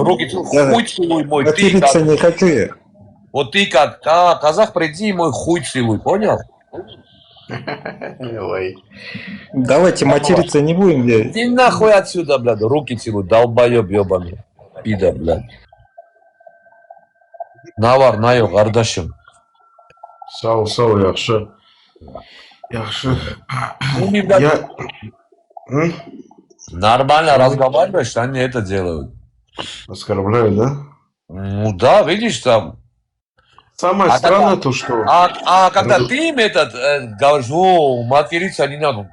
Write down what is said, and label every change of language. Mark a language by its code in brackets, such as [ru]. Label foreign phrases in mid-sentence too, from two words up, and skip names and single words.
[ru] руки хуй целуй мой. Материться не хочу я. Вот ты как казах, приди и мой хуй целуй, понял? Давайте материться не будем. Иди нахуй отсюда, блядь, руки целуй, долбоёб ёбаный. Пидор, блядь. [az] Навар, наё, гардашым. Сау, яхшы. [ru] Нормально разговариваешь, они это делают. Оскорбляют, да? Ну да, видишь там. Самое странное то, что... Когда ты им говоришь, материться не надо.